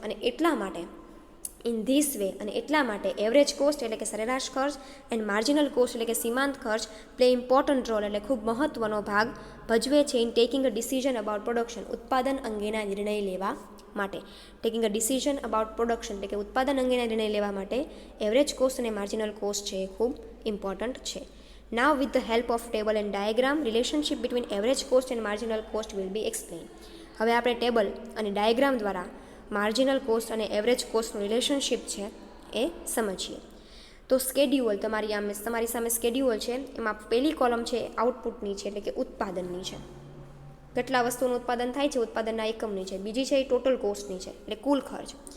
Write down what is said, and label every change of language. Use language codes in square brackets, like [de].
[gu] અને એટલા માટે [en] in this way [gu] અને એટલા માટે એવરેજ કોસ્ટ એટલે કે સરેરાશ ખર્ચ એન્ડ માર્જિનલ કોસ્ટ એટલે કે સીમાંત ખર્ચ [en] play important role [gu] એટલે ખૂબ મહત્ત્વનો ભાગ ભજવે છે [en] in taking a decision about production, [gu] ઉત્પાદન અંગેના નિર્ણય લેવા માટે. [en] taking a decision about production [gu] એટલે કે ઉત્પાદન અંગેના નિર્ણય લેવા માટે એવરેજ કોસ્ટ અને માર્જિનલ કોસ્ટ છે એ ખૂબ ઇમ્પોર્ટન્ટ છે. [en] Now with the help of table and diagram, relationship between average cost and marginal cost will be explained. [gu] હવે આપણે ટેબલ અને ડાયાગ્રામ દ્વારા માર્જિનલ કોસ્ટ અને એવરેજ કોસ્ટનું રિલેશનશિપ છે એ સમજીએ. તો સ્કેડ્યુઅલ તમારી સામે સ્કેડ્યુઅલ છે, એમાં પહેલી કોલમ છે આઉટપુટની છે એટલે કે ઉત્પાદનની છે. કેટલા વસ્તુનું ઉત્પાદન થાય છે ઉત્પાદનના એકમની છે. બીજી છે એ ટોટલ કોસ્ટની છે એટલે કુલ ખર્ચ.